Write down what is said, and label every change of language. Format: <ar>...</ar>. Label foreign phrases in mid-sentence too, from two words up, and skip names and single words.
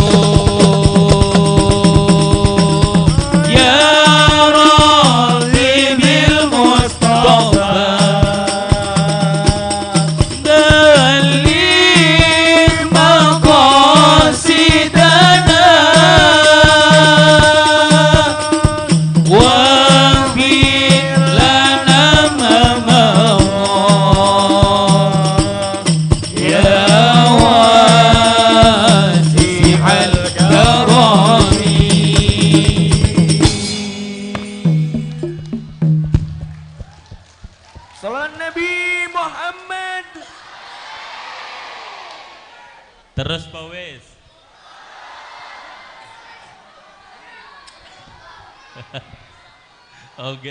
<ar>يا ربّ بالمصطفى بلّغ مقاصدنا واغفر لنا ما يا واسع الكرم.</ar> <jv>Salam Nabi Muhammad. Terus Pak wis. Oke.</jv>